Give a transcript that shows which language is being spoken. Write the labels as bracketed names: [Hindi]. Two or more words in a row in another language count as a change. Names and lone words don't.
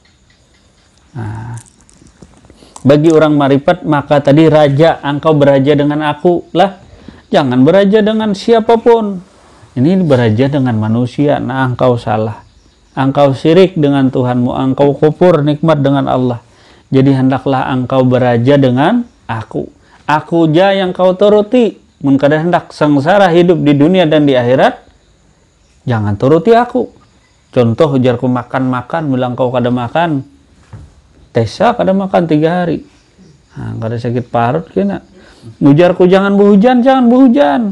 [Indonesian] Bagi orang marifat maka tadi raja, engkau beraja dengan aku lah. Jangan beraja dengan siapapun. Ini beraja dengan manusia, nah engkau salah. Engkau syirik dengan Tuhanmu, engkau kufur nikmat dengan Allah. Jadi hendaklah engkau beraja dengan aku. [Banjar] Aku ja yang kau turuti. Mun kada hendak sengsara hidup di dunia dan di akhirat, jangan turuti aku. Contoh ujarku makan-makan, bilang kau kada makan. Tesa kada makan 3 hari. Kada sakit parut kena. Ujarku jangan berhujan, jangan berhujan.